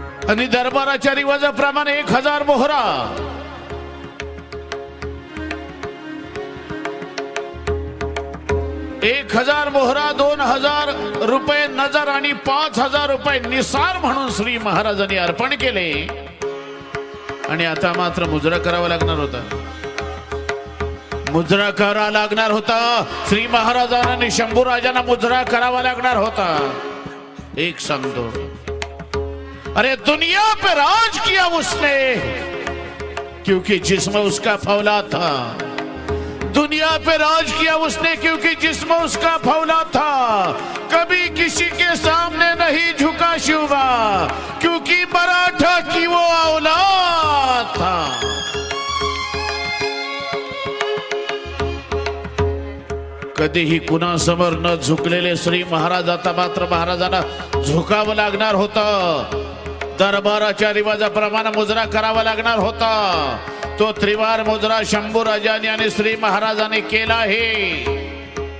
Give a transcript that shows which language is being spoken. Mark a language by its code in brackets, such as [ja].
[mr] आणि दरबाराच्या रिवाजाप्रमाणे 1000 मोहरा, 1000 मोहरा, 2000 रुपये नजर आणि 5000 रुपये निसार म्हणून श्री महाराजांनी अर्पण केले. आणि आता मात्र मुजरा करावा लागणार होता. मुजरा करावा लागणार होता. श्री महाराजांना आणि शंभू राजांना मुजरा करावा लागणार होता. एक सांगतो, [hi] अरे दुनिया पे राज किया उसने क्योंकि जिस्म उसका फौला था. दुनिया पे राज किया उसने क्योंकि जिस्म उसका फौला था. कभी किसी के सामने नहीं झुका शिवा क्योंकि मराठा की वो औलाद था. [mr] कधीही कुणासमोर न झुकलेले श्री महाराज आता मात्र महाराजांना झुकावं लागणार होतं. दरबाराच्या रिवाजाप्रमाणे मुजरा करावा लागणार होता. तो त्रिवार मुजरा शंभू राजांनी आणि श्री महाराजांनी केला आहे.